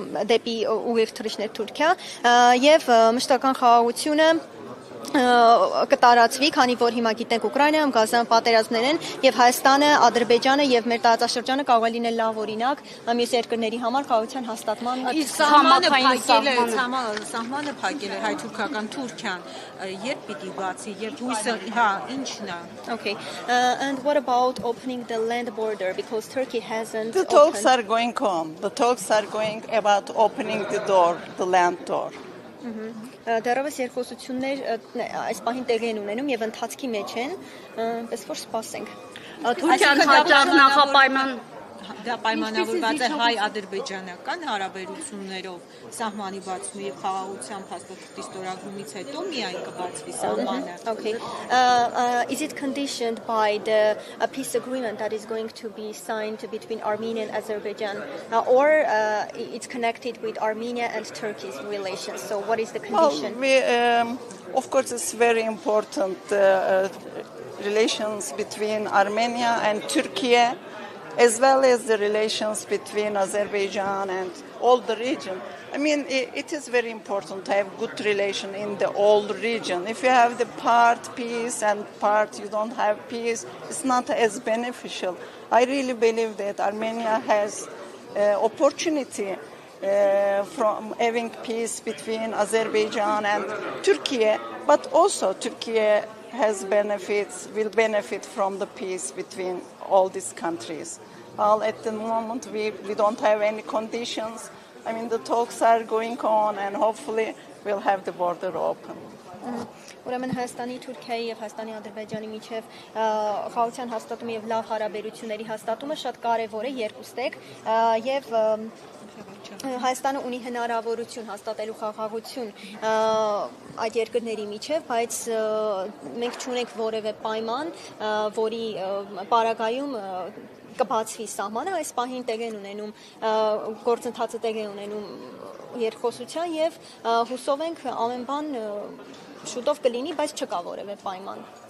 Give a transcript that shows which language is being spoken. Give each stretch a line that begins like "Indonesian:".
Armenian: դեպի ուղիղ թռիչքներ Թուրքիա եւ մշտական խաղաղությունը կտարածվի, քանի որ հիմա գիտենք Ուկրաինայում Գազան պատերազմներ են եւ Հայաստանը, Ադրբեջանը եւ մեր տարածաշրջանը կարող է լինել լավ օրինակ մյուս երկրների համար խաղաղության հաստատման սահմանը փակել է հայ-թուրքական Թուրքիան, երբ պիտի բացի, երբ հույսը, ինչն է.
English: Okay. And what about opening the land border, because Turkey hasn't The talks are going on. The talks are going about opening the door, the land door.
Armenian: Դեռևս երկխոսություններ այս պահին տեղի են ունենում եւ ընթացքի մեջ են, պես որ սպասենք։ Թուրքիան հաճախ նախապայման դա պայմանավորված է հայ-ադրբեջանական հարաբերություններով սահմանի բացումի եւ խաղաղության փաստաթղթի ստորագրումից հետո միայն կբացվի սահմանը.
English: Okay. Is it conditioned by the peace agreement that is going to be signed between Armenia and Azerbaijan, or it's connected with Armenia and Turkey's relations? So what is the condition? Well, of course, it's very important relations between Armenia and Turkey, as well as the relations between Azerbaijan and all the region. I mean, it is very important to have good relation in the whole region. If you have the part peace and part you don't have peace, it's not as beneficial. I really believe that Armenia has opportunity from having peace between Azerbaijan and Turkey, but also Turkey has benefits, will benefit from the peace between all these countries. Well, at the moment, we don't have any conditions. I mean, the talks are going on, and hopefully we'll have the border open.
Armenian: Ուրեմն Հայաստանի, Թուրքիայի եւ Հայաստանի, Ադրբեջանի միջև խաղաղության հաստատումը եւ լավ հարաբերությունների հաստատումը շատ կարեւոր է երկուստեք եւ Հայաստանը ունի հնարավորություն հաստատելու խաղաղություն այդ երկրների միջև, բայց մենք չունենք որևէ պայման, որի պարագայում կբացվի սահմանը, այս պահին տեղ են ունենում գործընթացը տեղ է ունենում երկխոսության եւ հուսով ենք ամեն բան շուտով կլինի, բայց չկա որևէ պայման։